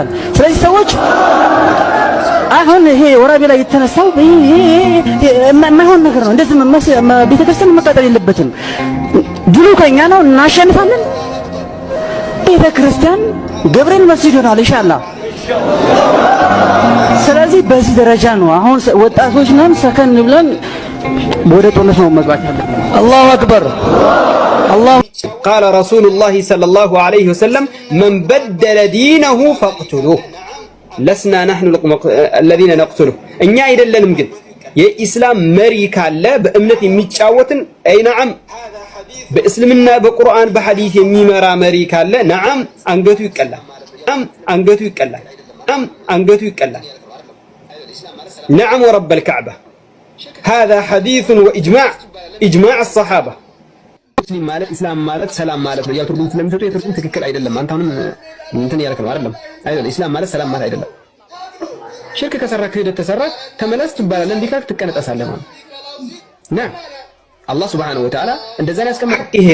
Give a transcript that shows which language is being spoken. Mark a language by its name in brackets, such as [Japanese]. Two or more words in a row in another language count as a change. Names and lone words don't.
[Amharic] ስለዚህ ሰዎች አሁን ይሄ ወራቤ ላይ የተነሳው ይሄ የማይሆን ነገር ነው። እንደዚህ ቤተክርስቲያን መቃጠል የለበትም። ድሉ ከኛ ነው፣ እናሸንፋለን። ቤተክርስቲያን ገብርኤል መስጂድ ይሆናል ኢንሻአላህ። ስለዚህ በዚህ ደረጃ ነው አሁን ወጣቶች ነን፣ ሰከን ብለን ወደ ጦርነት ነው መግባት ያለብን። [Arabic] الله أكبر الله قال رسول الله صلى الله عليه وسلم من بدل دينه فاقتلوه لسنا نحن الذين نقتله [Amharic] እኛ አይደለንም። ግን የኢስላም መሪ ካለ በእምነት የሚጫወትን አይ ነዓም በእስልምና በቁርአን በሐዲስ የሚመራ መሪ ካለ ነዓም አንገቱ ይቀላል። ነዓም አንገቱ ይቀላል። ነዓም አንገቱ ይቀላል። [Arabic] نعم ورب الكعبة هذا حديث وإجماع إجماع الصحابة። [Amharic] ሙስሊም ማለት ኢስላም ማለት ሰላም ማለት ነው። ያው ትርጉም ስለሚሰጡ የትርጉም ትክክል አይደለም። አንተ አሁንም እንትን ያልከው አይደለም። ኢስላም ማለት ሰላም ማለት አይደለም። ሽርክ ከሰራ ክህደት ተሰራ ተመለስ ትባላለህ። እንዲህ ካልክ ትቀነጠሳለህ ማለት ነው። አላህ [Arabic] سبحانه وتعالى [Amharic] እንደዛ ነው ያስቀመጠው። ይሄ